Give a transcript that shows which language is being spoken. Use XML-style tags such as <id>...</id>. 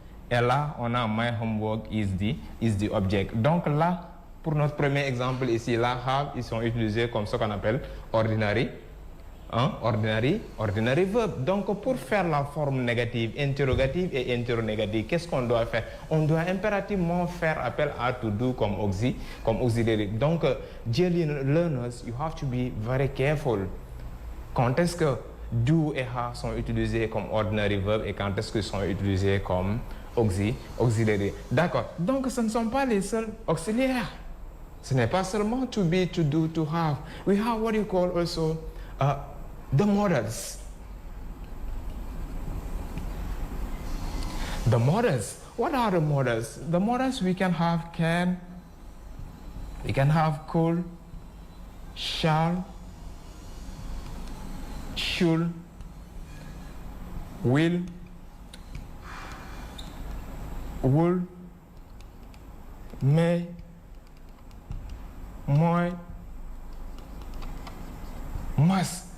<fr>Et là, on a</fr> <en>my homework is the object.</en> <fr>Donc là, pour notre premier exemple ici, là, have, ils sont utilisés comme ce qu'on appelle ordinary verb. Donc, pour faire la forme négative, interrogative et interronégative, qu'est-ce qu'on doit faire? On doit impérativement faire appel à to do comme auxiliary.</fr> <en>Donc, dear learners, you have to be very careful.</en> <fr>Quand est-ce que do et have sont utilisés comme ordinary verb et quand est-ce qu'ils sont utilisés comme auxiliary? D'accord. Donc, ce ne sont pas les seuls auxiliaires. Ce n'est pas seulement to be, to do, to have.</fr> <en>We have what you call also the modals. The modals. What are the modals? The modals we can have can, we can have could, shall, should, will, would, may, might, must.</en>